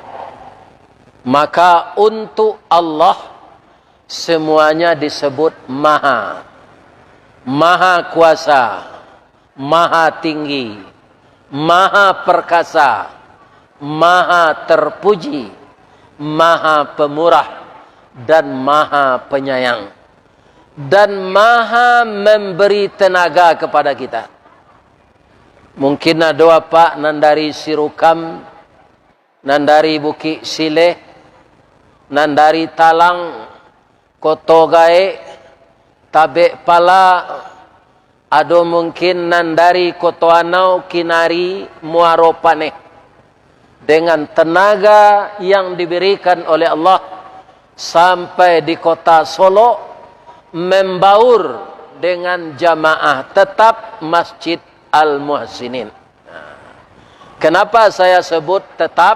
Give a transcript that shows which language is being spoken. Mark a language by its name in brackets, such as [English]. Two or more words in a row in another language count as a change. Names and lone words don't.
[Indonesian] Maka untuk Allah semuanya disebut maha, maha kuasa, maha tinggi, maha perkasa, maha terpuji, maha pemurah, dan maha penyayang, dan maha memberi tenaga kepada kita. [Minangkabau] Mungkin ada apa nandari Sirukam, nandari Bukit Sileh, nandari Talang, Kotogae, Tabek Pala, ada mungkin nandari Kotoanau, Kinari, Muaropane, [Indonesian] dengan tenaga yang diberikan oleh Allah sampai di kota Solo, membaur dengan jamaah tetap Masjid Al-Muhsinin. Kenapa saya sebut tetap?